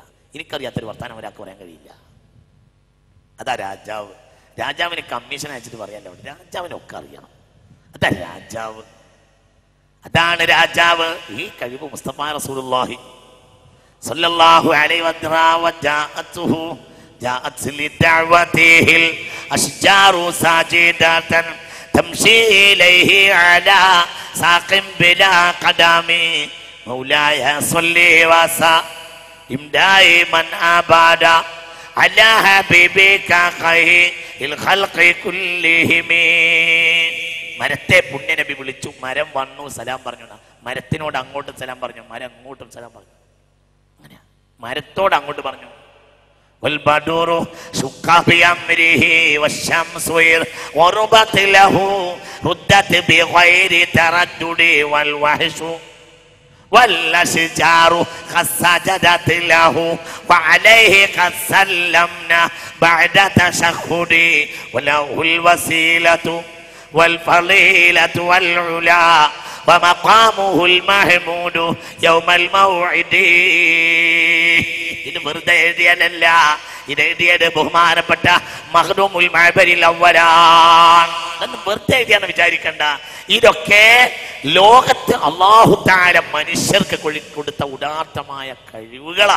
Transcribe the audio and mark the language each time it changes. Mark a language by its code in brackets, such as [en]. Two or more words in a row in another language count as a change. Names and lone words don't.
[ml] എനിക്കറിയാത്തൊരു വർത്തമാനം ഒരാൾക്ക് പറയാൻ കഴിയില്ല. അതാ രാജാവ്. രാജാവിന് കമ്മീഷൻ അയച്ചിട്ട് പറയാല്ലോ, രാജാവിനൊക്കെ അറിയണം. അതാ രാജാവ്, അതാണ് രാജാവ്. ഈ കഴിവ് [ar] مصطفى رسول الله صلى الله عليه وسلم جاءت لدعوته الأشجار ساجدة تمشي إليه على ساق بلا قدم مولاي صل وسلم دائما أبدا على حبيبك خير الخلق كلهم. [ml] മരത്തെ പുണ്യ നബി വിളിച്ചു. മരം വന്നു, സലാം പറഞ്ഞു. മരത്തിനോട് അങ്ങോട്ടും സലാം പറഞ്ഞു, മരം അങ്ങോട്ടും സലാം പറഞ്ഞു. അങ്ങനെ മരത്തോട് അങ്ങോട്ട് പറഞ്ഞു. [ar] والبدور شق بأمره والشمس غربت له ردت بغير تردد والوحش والأشجار قد سجدت له وعليه قد سلمنا بعد تشهد وله الوسيلة والفضيلة والعلا ومقامه المحمود يوم الموعد. [ml] ഇത് വെറുതെ എഴുതിയാലല്ല, ഇത് എഴുതിയത് ബഹുമാനപ്പെട്ട മഖ്ദൂമുൽ മഅബരിൽ അവ്വലാണ്. അതൊന്നും വെറുതെ എഴുതിയാന്ന് വിചാരിക്കണ്ട. ഇതൊക്കെ ലോകത്ത് അല്ലാഹു തആല മനുഷ്യർക്ക് കൊടുത്ത ഉദാത്തമായ കഴിവുകളാ.